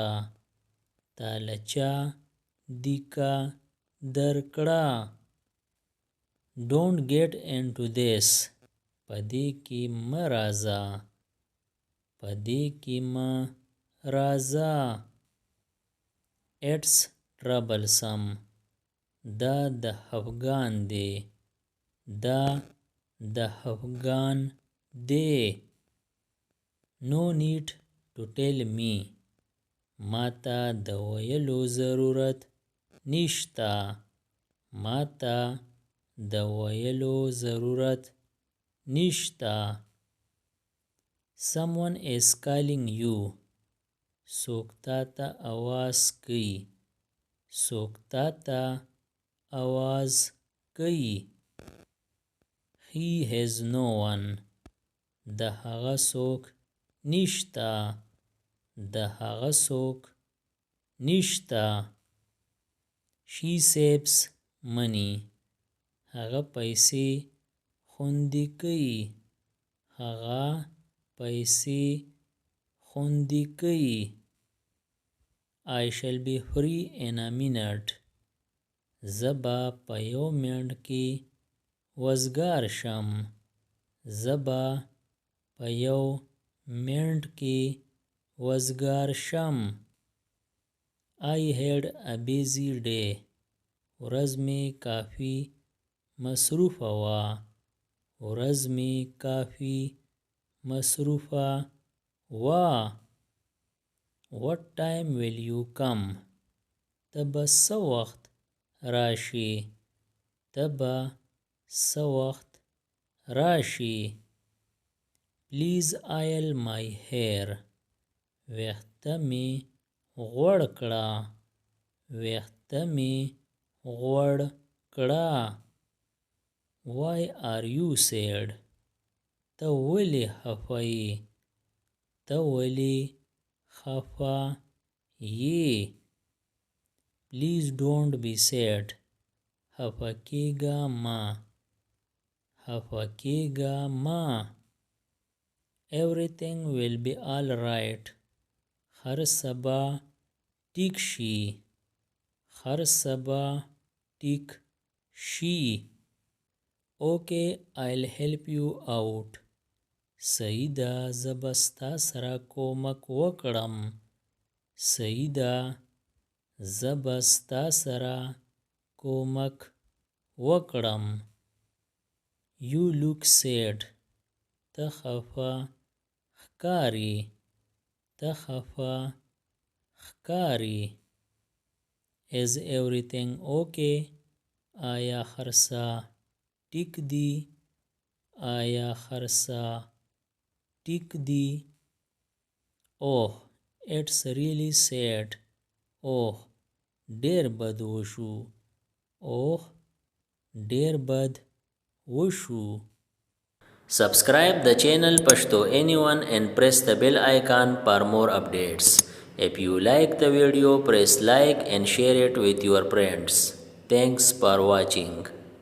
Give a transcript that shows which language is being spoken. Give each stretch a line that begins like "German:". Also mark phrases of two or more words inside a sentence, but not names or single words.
Pashto: تا لچا دیکه درکړه.
English: Don't get into this.
Pashto: پدې کې مه راځه. پدې کې مه راځه.
English: It's troublesome.
Pashto: دا د خفګان دی. دا د خفګان دی.
English: No need to tell me.
Pashto: ماته د ویلو ضرورت نشته. ماته د ویلو ضرورت نشته.
English: Someone is calling you.
Pashto: څوک تا ته آواز کوي. څوک تا ته آواز کوي.
English: He has no one.
Pashto: د هغه څوک نشته. د هغه څوک نشته.
English: She saves money.
Pashto: هغه پیسې خوندي کوي. هغه پیسې خوندي کوي.
English: I shall be free in a minute.
Pashto: زه به په یو منټ کې وزګار شم. زه به په یو منټ کې وزګار شم.
English: I had a busy day.
Pashto: ورځ مې کافي مصروفه وه. ورځ مې کافي مصروفه وه.
English: What time will you come?
Pashto: ته به څه وخت راشې. ته به څه وخت راشې.
English: Please oil my hair.
Pashto: ویښته مې غوړ کړه. ویښته مې غوړ کړه.
English: Why are you sad?
Pashto: ته ولې خفه یې. ته ولې خفه یې.
English: Please don't be sad.
Pashto: خفه کېږه مه. خفه کېږه مه.
English: Everything will be all right.
Pashto: هر څه به ټیک شي. هر څه به ټیک شي.
English: Okay, I'll help you out.
Pashto: صحیح ده زه به ستا سره کومک وکړم. صحیح ده زه به ستا سره کومک وکړم.
English: You look sad.
Pashto: ته خفه ښکارې. ته خفه ښکارې.
English: Is everything okay?
Pashto: آیا هر څه ټیک دي. آیا هر څه ټیک دي.
English: Oh, it's really sad.
Pashto: Oh, ډېر بد وشو. Oh, ډېر بد وشو.
English: Subscribe the channel Pashto Anyone and press the bell icon for more updates. If you like the video, press like and share it with your friends. Thanks for watching.